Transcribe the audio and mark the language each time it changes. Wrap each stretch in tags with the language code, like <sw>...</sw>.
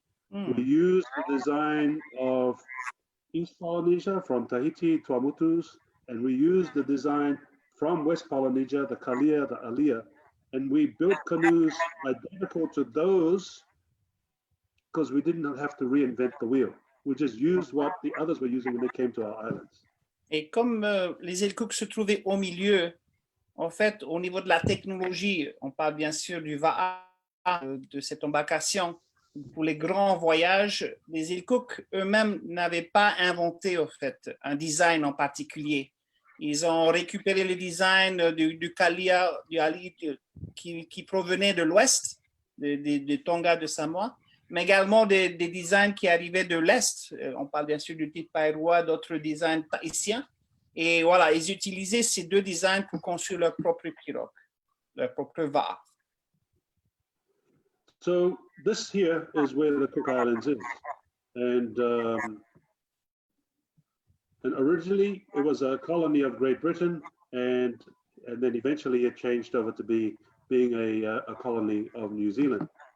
<en>We use the design of East Polynesia from Tahiti, Tuamotus, and we use the design from West Polynesia, the Kalia, the Alia, and we built canoes identical to those because we didn't have to reinvent the wheel. We just used what the others were using when they came to our islands.</en> <fr>Et comme les îles Cook se trouvaient au milieu, en fait, au niveau de la technologie, on parle bien sûr du Vatea, de cette embarcation pour les grands voyages. Les îles Cook eux-mêmes n'avaient pas inventé, en fait, un design en particulier. Ils ont récupéré le design du Kalia, du Ali, qui provenait de l'ouest, de Tonga, de Samoa, mais également des designs qui arrivaient de l'est. On parle bien sûr du type Pairua, d'autres designs tahitiens. Et voilà, ils utilisaient ces deux designs pour construire leur propre pirogue, leur propre va.</fr> <en>So this here is where the Cook Islands is. And originally it was a colony of Great Britain, and then eventually it changed over to being a colony of New Zealand.</en>